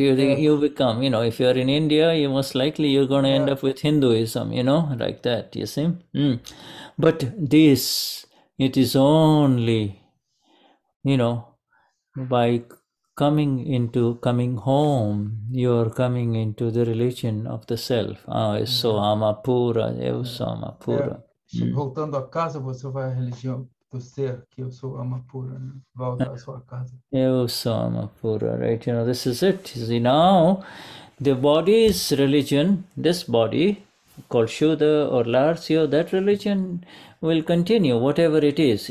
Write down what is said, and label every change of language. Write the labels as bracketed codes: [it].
[en] You become, if you're in India, you most likely you're going to end up with Hinduism, like that, you see. But this, it is only, by coming home, you're coming into the religion of the self. [pt] Eu sou alma pura, eu sou alma pura. Voltando a casa, você vai à religião do ser, que eu sou alma pura, né? Volta à sua casa. Eu sou alma pura, [en] right? This is it. See, now, the body's religion, this body, called Shuddha or Larsio, that religion will continue, whatever it is.